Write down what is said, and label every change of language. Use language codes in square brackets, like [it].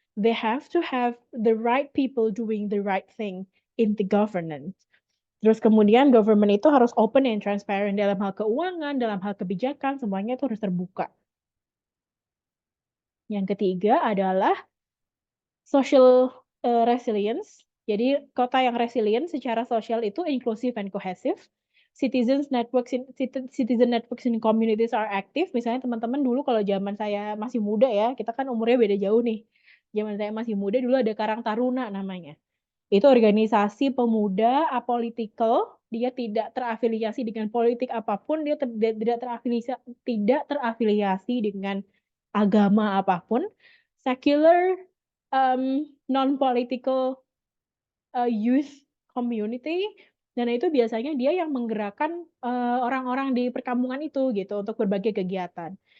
[en] They have to have the right people doing the right thing in the governance. [id] Terus kemudian government itu harus [en] open and transparent [id] dalam hal keuangan, dalam hal kebijakan, semuanya itu harus terbuka. Yang ketiga adalah social, resilience. Jadi kota yang resilient secara sosial itu [en] inclusive and cohesive. Citizen networks in communities are active. [id] Misalnya teman-teman dulu kalau zaman saya masih muda ya, kita kan umurnya beda jauh nih. Zaman saya masih muda dulu ada Karang Taruna namanya. Itu organisasi pemuda apolitical, dia tidak terafiliasi dengan politik apapun, dia tidak terafiliasi dengan agama apapun, [en] secular, non-political, youth community, [id] dan itu biasanya dia yang menggerakkan, orang-orang di perkampungan itu gitu untuk berbagai kegiatan.